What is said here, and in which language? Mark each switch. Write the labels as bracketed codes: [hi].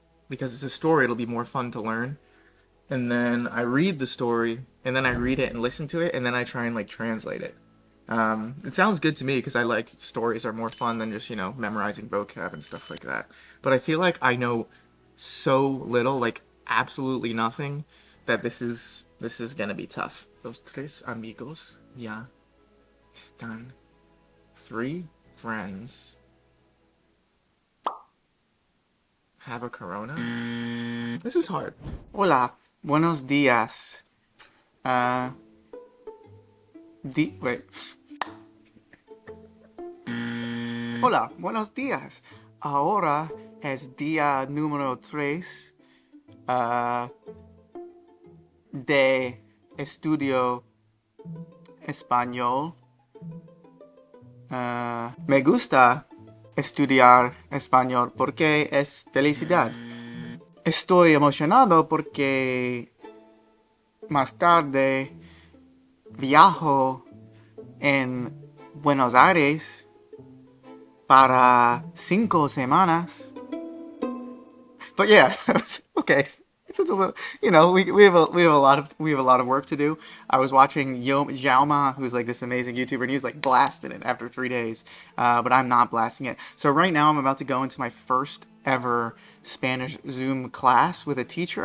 [en] Because it's a story, it'll be more fun to learn. And then I read the story, and then I read it and listen to it, and then I try and translate it. It sounds good to me because I like stories are more fun than just, memorizing vocab and stuff like that. But I feel like I know so little, absolutely nothing, that this is gonna be tough. [es] Los tres amigos ya están. [en] 3 friends have a corona? This is hard. [es] Hola. Buenos días. [en] Wait. [es] Hola, buenos días. Ahora es día número 3 de estudio español. Me gusta estudiar español porque es felicidad. Estoy emocionado porque más tarde viajo en Buenos Aires para 5 semanas. [en] But yeah, okay. It's a little, we have a lot of work to do. I was watching Xioma, who's this amazing YouTuber, and he's blasting it after 3 days. But I'm not blasting it. So right now I'm about to go into my first ever Spanish Zoom class with a teacher.